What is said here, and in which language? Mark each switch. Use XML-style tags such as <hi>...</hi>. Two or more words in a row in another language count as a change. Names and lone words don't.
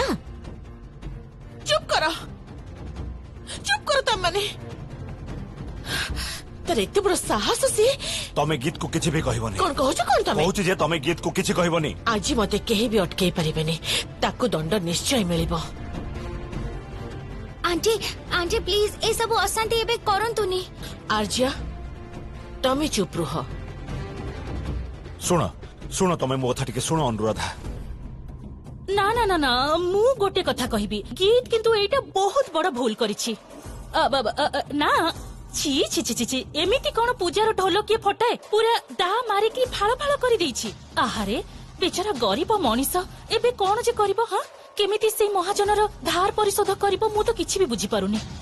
<or>ଚୁପ୍ କର ତମମାନେ ତାର ଏତେ ବଡ ସାହସ ସିଏ ତମେ ଗୀତକୁ କିଛି ବି କହିବନି କଣ କହୁଛ କଣ ତମେ କହୁଛି ଯେ ତମେ ଗୀତକୁ କିଛି କହିବନି ଆଜି ମତେ କେହି ବି ଅଟକେଇ ପାରିବେନି ତାକୁ ଦଣ୍ଡ ନିଶ୍ଚୟ ମିଳିବ</or> <en>aunty aunty please</en> <or>ଏ ସବୁ ଅଶାନ୍ତି ଏବେ କରନ୍ତୁନି ଆର୍ଜିଆ ତମେ ଚୁପ ରୁହ ଶୁଣ ଶୁଣ ତମେ ମୋ କଥା ଟିକେ ଶୁଣ ଅନୁରାଧା ନା ନା ନା ନା ମୁଁ ଗୋଟେ କଥା କହିବି ଗୀତ କିନ୍ତୁ ଏଇଟା ବହୁତ ବଡ ଭୁଲ କରିଛି ନା ଛି ଛି ଛି ଛି ଏମିତି କଣ ପୂଜାର ଢୋଲ କିଏ ଫଟାଏ ପୁରା ଦା ମାରିକି ଫାଳ ଫାଳ କରିଦେଇଛି ଆହାରେ ବେଚାରା ଗରିବ ମଣିଷ ଏବେ କଣ ଯେ କରିବ ହଁ କେମିତି ସେଇ ମହାଜନର ଧାର ପରିଶୋଧ କରିବ ମୁଁ ତ କିଛି ବି ବୁଝିପାରୁନି</or>